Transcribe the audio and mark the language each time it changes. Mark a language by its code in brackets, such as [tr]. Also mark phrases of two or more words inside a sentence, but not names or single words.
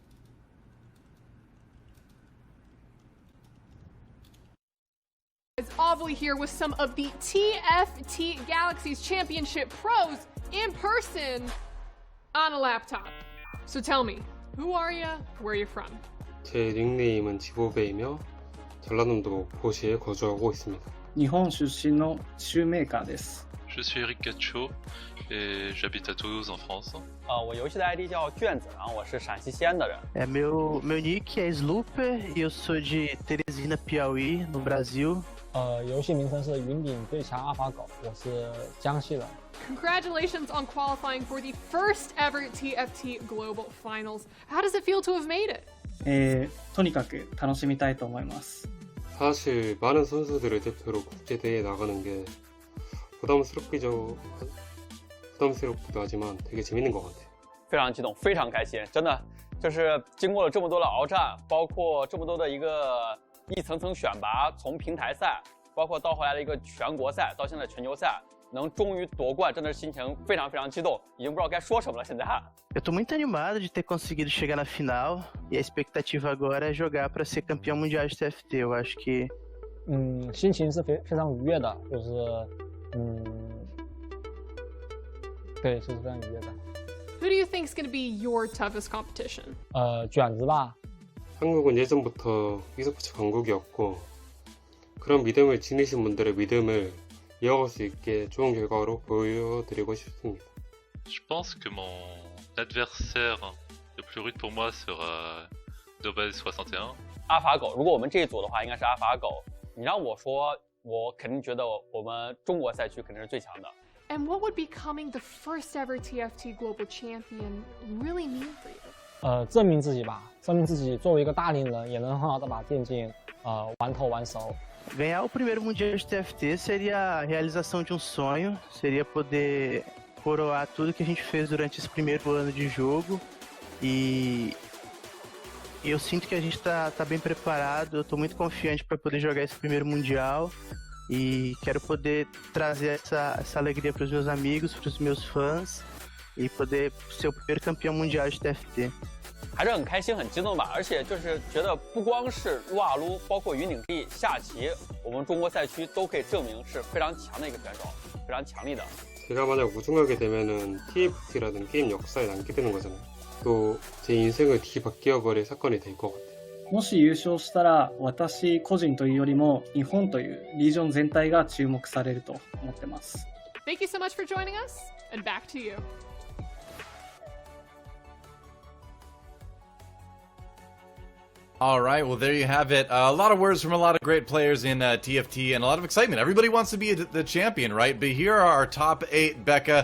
[en] Avali here with some of the TFT Galaxies Championship pros in person on a laptop. So tell me, who are you? Where are you from? [ko] 제 닉네임은 지보베이며 전라남도 고시에 거주하고 있습니다. [ja] 日本出身のシューメーカーです。 [fr] Je suis Eric Cacho et j'habite à Toulouse en France. [zh] 我游戏的 ID 叫卷子，然后我是陕西西安的人。 [pt] meu nick é SLOOPER e eu sou de Teresina, Piauí, no Brasil. [zh] 游戏名称是云顶最强ALPHAGO，我是江西人。 [en] Congratulations on qualifying for the first ever TFT Global Finals. How does it feel to have made it? [ja] とにかく楽しみたいと思います。 [ko] 사실 많은 선수들을 대표로 국제대회에 나가는 게 부담스럽기도 하지만 되게 재밌는 것 같아요. [zh] 非常激动，非常开心，真的就是经过了这么多的鏖战，包括这么多的一层层选拔，从平台赛，包括到后来的一个全国赛，到现在全球赛，能终于夺冠，真的是心情非常非常激动，已经不知道该说什么了。现在。 [pt] Eu tô muito animado de ter conseguido chegar na final e a expectativa agora é jogar para ser campeão mundial de TFT. Eu acho que [zh] 心情是非常愉悦的，就是对，是非常愉悦的。 [en] Who do you think is going to be your toughest competition? [zh] 卷子吧。 [ko] 한국은 예전부터 e스포츠 강국이었고 그런 믿음을 지니신 분들의 믿음을 이어갈 수 있게 좋은 결과로 보여드리고 싶습니다. [fr] Je pense que mon adversaire le plus rude pour moi sera BOBAE 61. [zh] ALPHAGO， 如果我们这一组的话，应该是ALPHAGO。你让我说，我肯定觉得我们中国赛区肯定是最强的。 [en] And what would becoming the first ever TFT Global Champion really mean for you? [zh] 证明自己吧，证明自己作为一个大龄人也能很好的把电竞玩透玩熟， [pt] Ganhar o primeiro Mundial de TFT seria a realização de um sonho, seria poder coroar tudo que a gente fez durante esse primeiro ano de jogo e eu sinto que a gente tá bem preparado, eu tô muito confiante para poder jogar esse primeiro Mundial e quero poder trazer essa alegria para os meus amigos, para os meus fãs e poder ser o primeiro campeão mundial de TFT。 [zh] 还是很开心、很激动吧，而且就是觉得不光是撸啊撸，包括云顶地、下棋，我们中国赛区都可以证明是非常强的一个选手，非常强力的。 [ko] 제가 만약 우승하게 되면은 TFT라는 게임 역사에 남게 되는 거잖아요. 또 제 인생을 뒤바뀌어버릴 사건이 될 것 같아요. [ja] もし優勝したら私個人というよりも日本というリージョン全体が注目されると思ってます。 [en] Thank you so much for joining us, and back to you. All right, well, there you have it. A lot of words from a lot of great players in TFT and a lot of excitement. Everybody wants to be the champion, right? But here are our top 8, Becca.